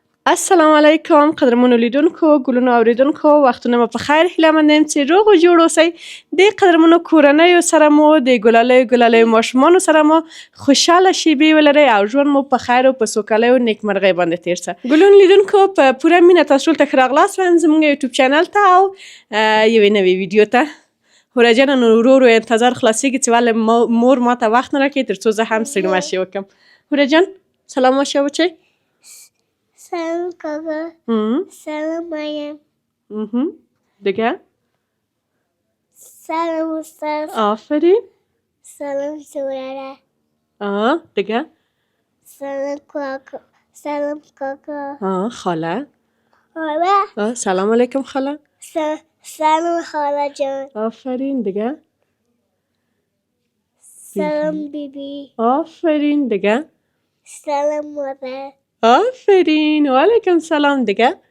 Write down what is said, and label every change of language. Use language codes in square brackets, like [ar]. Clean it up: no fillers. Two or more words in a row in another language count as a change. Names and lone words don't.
[ps] السلام علیکم قدرمنو لیدونکو ګلونو اوریدونکو وختونه مو په خیر هیله مند یم چې روغ او جوړ اوسئ د قدرمنو کورنیو سره مو د ګلالیو ماشومانو سره مو خوشحاله شیبې ولرئ او ژوند مو په خیر او په سوکالۍ او نیکمرغۍ باندې تیر شه. ګلونو لیدونکو په پوره مینه تاسو ټول ته ښه راغلاست وایم زموږ یوټیوب چینل ته او یوې نوې ویډیو ته. هوره جانه نو ورو انتظار خلاصیږي چې ولې مور ماته وخت نه راکوي تر څو زه هم ستړې مشې وکړم. هوره جان سلام ماشې وچی. [fa] Salam kaka. Salam Mayam. دیگه Salam Ustaz. آفرین. Salam Surara. دیگه Salam kaka. Salam kaka. خاله. Hala. سلام علیکم خاله. Salam Hala Jan. آفرین. دیگه Salam Bibi. آفرین. دیگه Salam Mother. آفرین. و علیکم سلام. دیگه